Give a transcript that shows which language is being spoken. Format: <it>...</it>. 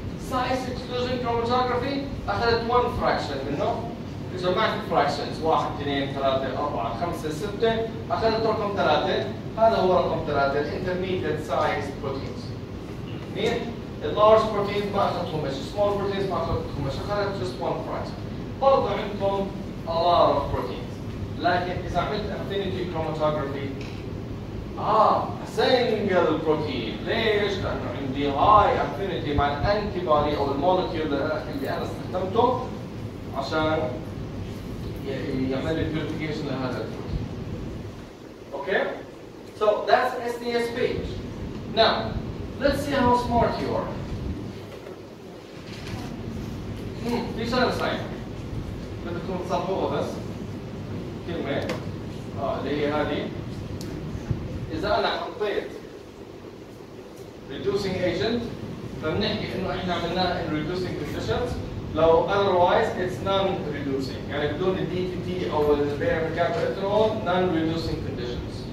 <ar>size exclusion chromatography اخذت 1 fraction منه جمعت fractions 1 2 3 4 5 6 اخذت رقم 3 هذا هو رقم 3</ar> <en>intermediate size proteins</en> <ar>مين؟ اللارج بروتينز ما اخذتهمش، small proteins ما اخذتهمش، اخذت</ar> <en>just one fraction.</en> <ar>برضه عندكم</ar> <en>a lot of proteins.</en> <ar>لكن إذا عملت affinity chromatography single protein، ليش؟ لأنه عندي high affinity مع الانتي بودي أو المولكيول اللي أنا استخدمته عشان يعمل لي purification لهذا البروتين.</ar> <en>Okay? So that's an SDS page. Now, let's see how smart you are.</en> <ar>في شغلة صحيحة. بدكم تصححوها بس. كلمة اللي هي هذه. إذا أنا حطيت reducing agent فبنحكي إنه إحنا عملناه</ar> <en>in reducing conditions.</en> <ar>لو</ar> <en>otherwise it's non-reducing.</en> <ar>يعني بدون ال DTT أو البيرم كابتوإثانول non-reducing conditions.</ar>